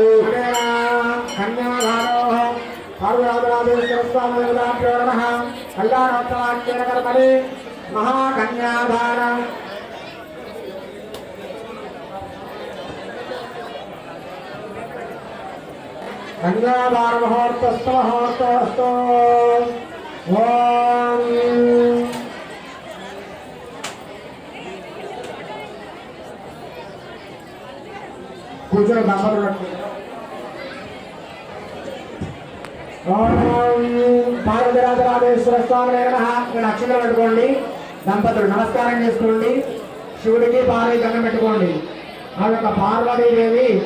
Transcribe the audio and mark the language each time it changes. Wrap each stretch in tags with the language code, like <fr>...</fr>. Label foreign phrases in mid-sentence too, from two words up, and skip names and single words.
<sa>कन्याधारोः पार्वतीराजेश्वर स्वामी देवताभ्यो नमः कल्याणोत्सवाख्येन कर्मणि महाकन्याधारम् कन्यादान मुहूर्तस्तु ओम</sa> <te>కూర్చొని దంపతులు పార్వతీరాజరాజేశ్వర స్వామి అక్షంతలు పెట్టుకోండి దంపతులు నమస్కారం చేసుకోండి శివుడికి పార్వతి దండం పెట్టుకోండి ఆ యొక్క పార్వతీదేవి</te>